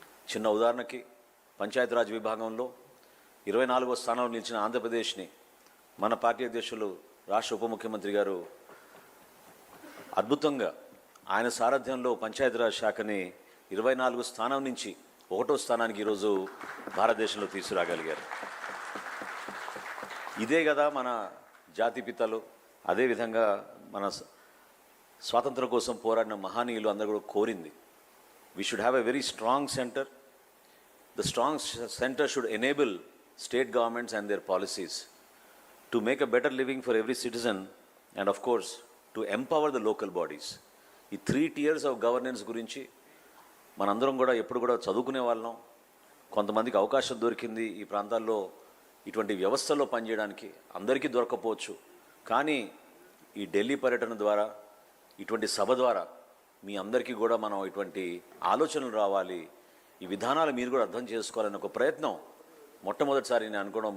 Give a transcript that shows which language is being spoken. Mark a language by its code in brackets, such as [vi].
[te] చిన్న ఉదాహరణకి, పంచాయతీరాజ్ విభాగంలో 24వ స్థానంలో నిలిచిన ఆంధ్రప్రదేశ్ని మన పార్టీ అధ్యక్షులు, రాష్ట్ర ఉప ముఖ్యమంత్రి గారు అద్భుతంగా ఆయన సారథ్యంలో పంచాయతీరాజ్ శాఖని 24 స్థానం నుంచి 1వ స్థానానికి ఈరోజు భారతదేశంలో తీసుకురాగలిగారు. ఇదే కదా మన జాతిపితలు, అదేవిధంగా మన స్వాతంత్రం కోసం పోరాడిన మహనీయులు అందరూ కూడా కోరింది. [en] We should have a very strong center. The strong center should enable state governments and their policies to make a better living for every citizen, and of course to empower the local bodies. [te] ఈ [en] 3 tiers of governance [te] గురించి మనందరం కూడా ఎప్పుడు కూడా చదువుకునే వాళ్ళం. కొంతమందికి అవకాశం దొరికింది ఈ ప్రాంతాల్లో ఇటువంటి వ్యవస్థలో పనిచేయడానికి, అందరికీ దొరకపోవచ్చు. కానీ ఈ ఢిల్లీ పర్యటన ద్వారా, ఇటువంటి సభ ద్వారా మీ అందరికీ కూడా మనం ఇటువంటి ఆలోచనలు రావాలి, ఈ విధానాలు మీరు కూడా అర్థం చేసుకోవాలని ఒక ప్రయత్నం మొట్టమొదటిసారి నేను అనుకోవడం.